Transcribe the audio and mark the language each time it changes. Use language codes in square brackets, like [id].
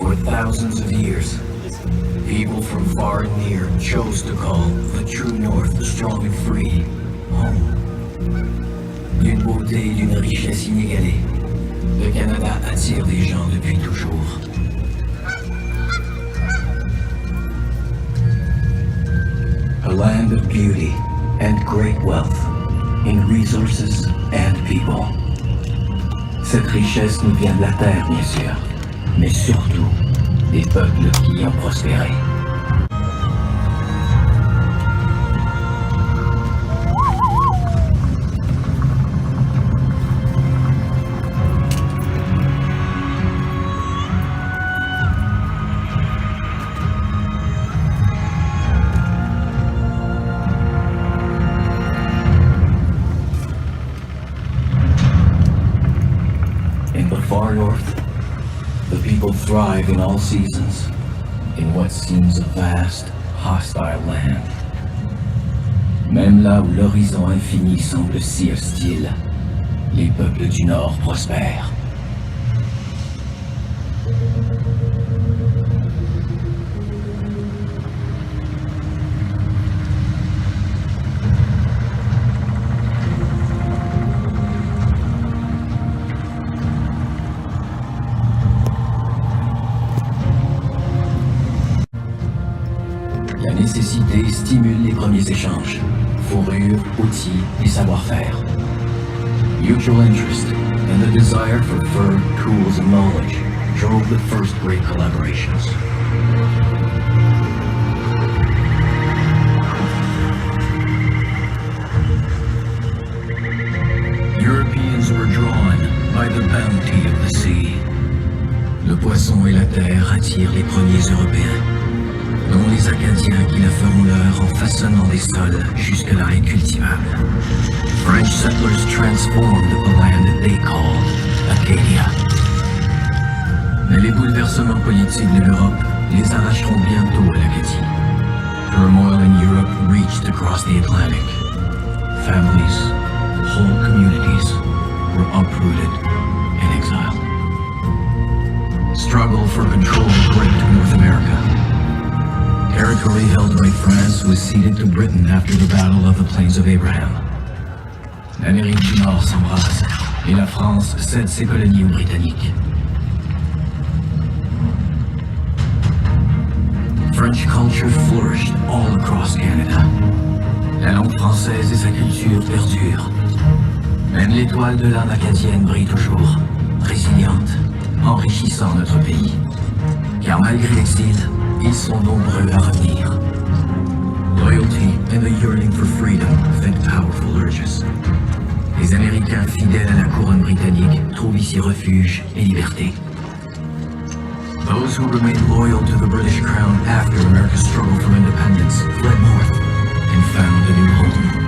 [en] thousands of years, people from far and near chose to call the true North, strong and free, home. [fr] D'une beauté et d'une richesse inégalée, le Canada attire les gens depuis toujours. [en] A land of beauty and great wealth in resources and people. [fr] Cette richesse nous vient de la terre, bien sûr, mais surtout des peuples qui y ont prospéré. [en] Far north, the people thrive in all seasons, in what seems a vast, hostile land. [fr] Même là où l'horizon infini semble si hostile, les peuples du Nord prospèrent. La nécessité stimule les premiers échanges, fourrures, outils et savoir-faire. [en] Mutual interest and the desire for fur, tools and knowledge drove the first great collaborations. Europeans were drawn by the bounty of the sea. [fr] Le poisson et la terre attirent les premiers Européens, dont les Acadiens qui la feront leur en façonnant des sols jusque-là incultivables. [en] French settlers transformed the land that they called Acadia. [fr] Mais les bouleversements politiques de l'Europe les arracheront bientôt à l'Acadie. [en] Turmoil in Europe reached across the Atlantic. Families, whole communities were uprooted and exiled. Struggle for control gripped North America. Territory held by France was ceded to Britain after the Battle of the Plains of Abraham. [fr] L'Amérique du Nord s'embrase et la France cède ses colonies aux Britanniques. [en] French culture flourished all across Canada. [fr] La langue française et sa culture perdurent. Même l'étoile de l'âme acadienne brille toujours, résiliente, enrichissant notre pays. Car malgré l'exil, ils sont nombreux à revenir. [en] Loyalty and the yearning for freedom fed powerful urges. [fr] Les Américains fidèles à la couronne britannique trouvent ici refuge et liberté. [en] Those who remained loyal to the British crown after America's struggle for independence fled north and found a new home.